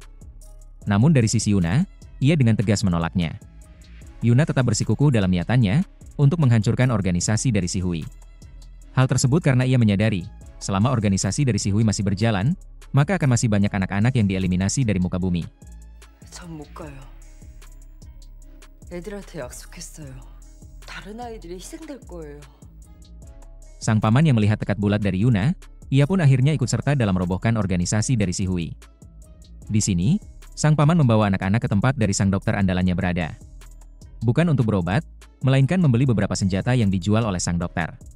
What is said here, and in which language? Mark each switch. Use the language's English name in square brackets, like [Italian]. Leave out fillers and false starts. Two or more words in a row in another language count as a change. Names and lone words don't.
[Indonesian] Namun dari sisi Yuna, ia dengan tegas menolaknya. Yuna tetap bersikukuh dalam niatannya untuk menghancurkan organisasi dari Si Hui. Hal tersebut karena ia menyadari, selama organisasi dari Si Hui masih berjalan, maka akan masih banyak anak-anak yang dieliminasi dari muka bumi. [Korean] 전 못 가요. 애들한테 약속했어요. 다른 아이들이 희생될 거예요. [Indonesian] Sang paman yang melihat tekad bulat dari Yuna, ia pun akhirnya ikut serta dalam merobohkan organisasi dari Si Hui. Di sini, sang paman membawa anak-anak ke tempat dari sang dokter andalannya berada. Bukan untuk berobat, melainkan membeli beberapa senjata yang dijual oleh sang dokter.